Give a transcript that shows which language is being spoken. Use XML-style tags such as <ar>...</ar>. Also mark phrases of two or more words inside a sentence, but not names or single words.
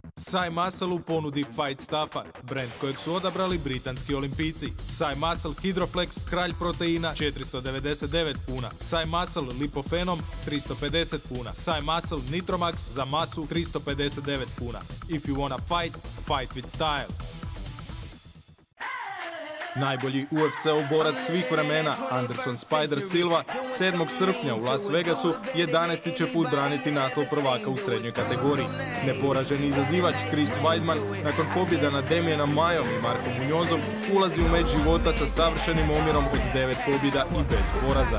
<hr>Sai Muscle u ponudi Fight Stuffa, brend kojeg su odabrali britanski olimpijci. Sai Muscle Hydroflex, kralj proteina, 499 kuna. Sai Muscle Lipofenom, 350 kuna. Sai Muscle Nitromax za masu, 359 kuna.</hr> <en>If you wanna fight, fight with style.</en> <hr>Najbolji UFC-ov borac svih vremena, Anderson Spider Silva, 7. srpnja u Las Vegasu 11. će put braniti naslov prvaka u srednjoj kategoriji. Neporaženi izazivač Chris Weidman, nakon pobjeda nad Damianom Mayom i Markom Muñozom, ulazi u meč života sa savršenim omjerom od 9 pobjeda i bez poraza.</hr>